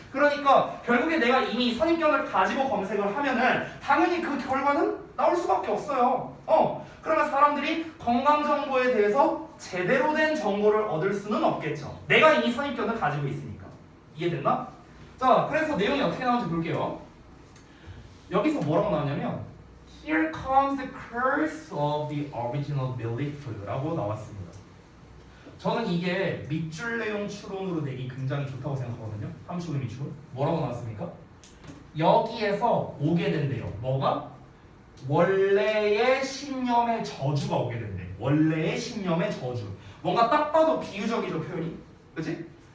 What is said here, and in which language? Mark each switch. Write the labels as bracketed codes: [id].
[ko] 그러니까 결국에 내가 이미 선입견을 가지고 검색을 하면은 당연히 그 결과는 나올 수밖에 없어요. 그러면 사람들이 건강정보에 대해서 제대로 된 정보를 얻을 수는 없겠죠. 내가 이미 선입견을 가지고 있으니까. 이해됐나? 자, 그래서 내용이 어떻게 나오는지 볼게요. 여기서 뭐라고 나오냐면 [en] Here comes the curse of the original belief라고 [ko] 나왔습니다. 저는 이게 밑줄 내용 추론으로 내기 굉장히 좋다고 생각하거든요. 함수의 밑줄. 뭐라고 나왔습니까? 여기에서 오게 된대요. 뭐가? 원래의 신념의 저주가 오게 된대. 원래의 신념의 저주. 뭔가 딱 봐도 비유적이죠, 표현이. 그치?